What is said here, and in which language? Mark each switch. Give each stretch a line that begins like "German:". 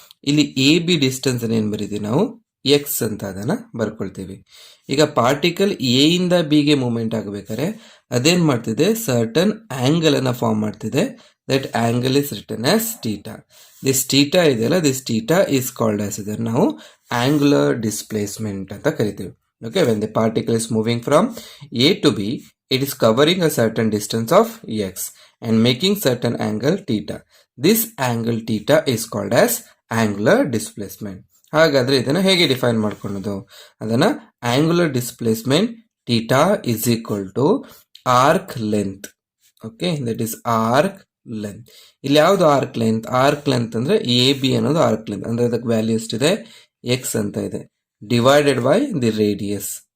Kannada: ಇಲ್ಲಿ A B distance ಏನ್ ಬರೀತೀವಿ ನಾವು, ಎಕ್ಸ್ ಅಂತ ಅದನ್ನ ಬರ್ಕೊಳ್ತೀವಿ. ಈಗ ಪಾರ್ಟಿಕಲ್ ಎ ಇಂದ ಬಿಗೆ ಮೂವ್ಮೆಂಟ್ ಆಗಬೇಕಾದ್ರೆ ಅದೇನ್ ಮಾಡ್ತಿದೆ, ಸರ್ಟನ್ ಆಂಗಲ್ ಅನ್ನ ಫಾರ್ಮ್ ಮಾಡ್ತಿದೆ.
English: That angle is written as theta. This theta
Kannada: ಇದೆಯಲ್ಲ,
English: this theta is called as
Kannada: ಇದನ್ನು ನಾವು
English: angular displacement
Kannada: ಅಂತ ಕರಿತೀವಿ.
English: Okay, when the particle is moving from A to B, it is covering a certain distance of x and making certain angle theta. This angle theta is called as angular displacement.
Kannada: ಹಾಗಾದ್ರೆ ಇದನ್ನ ಹೇಗೆ define ಮಾಡ್ಕೊಳ್ಳೋದು, ಅದನ್ನ
English: Angular displacement theta is equal to arc length. Okay, that is arc length.
Kannada: ಇಲ್ಲಿ ಯಾವುದು
English: Arc length?
Kannada: Arc length ಅಂದ್ರೆ A B ಅನ್ನೋದು arc length. ಅಂದ್ರೆ ಅದಕ್ಕೆ ವ್ಯಾಲ್ಯೂ ಎಷ್ಟಿದೆ, ಎಕ್ಸ್ ಅಂತ ಇದೆ,
English: Divided by the radius.